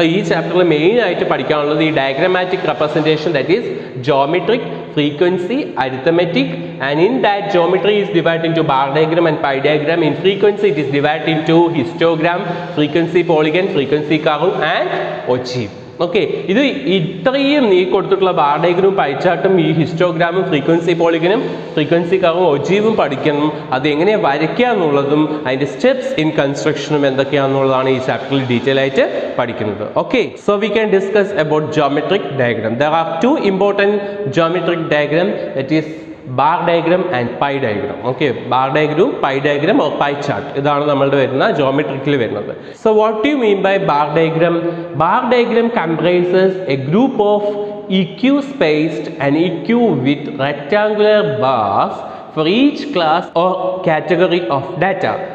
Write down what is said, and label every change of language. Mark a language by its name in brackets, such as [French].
[Malayalam] ഈ ചാപ്റ്ററിൽ മെയിൻ ആയിട്ട് പഠിക്കാനുള്ളത് [English] ഈ diagrammatic representation, that is geometric, frequency, arithmetic, and in that geometry is divided into bar diagram and pie diagram. In frequency it is divided into histogram, frequency polygon, frequency curve and ogive. [Malayalam] Okay, ഇത് ഇത്രയും നീ കൊടുത്തിട്ടുള്ള bar ഡയഗ്രാമും pi ചാർട്ടും ഈ ഹിസ്റ്റോഗ്രാമും frequency പോളിഗനും frequency കർവും ഒജീവും പഠിക്കണം. അത് എങ്ങനെ വരയ്ക്കുക എന്നുള്ളതും അതിൻ്റെ സ്റ്റെപ്സ് ഇൻ കൺസ്ട്രക്ഷനും എന്തൊക്കെയാണെന്നുള്ളതാണ് ഈ ചാപ്റ്ററിൽ ഡീറ്റെയിൽ ആയിട്ട് പഠിക്കുന്നത്. [English] Okay, so we can discuss about geometric diagram. There are 2 important geometric diagram, that is bar diagram and pie diagram. Okay, bar diagram, pie diagram or pie chart, [Malayalam] ഇതാണ് നമ്മളുടെ വരുന്ന ജോമെട്രിക്കിൽ വരുന്നത്. [English] So what do you mean by bar diagram? Bar diagram comprises a group of eq spaced and eq with rectangular bars for each class or category of data.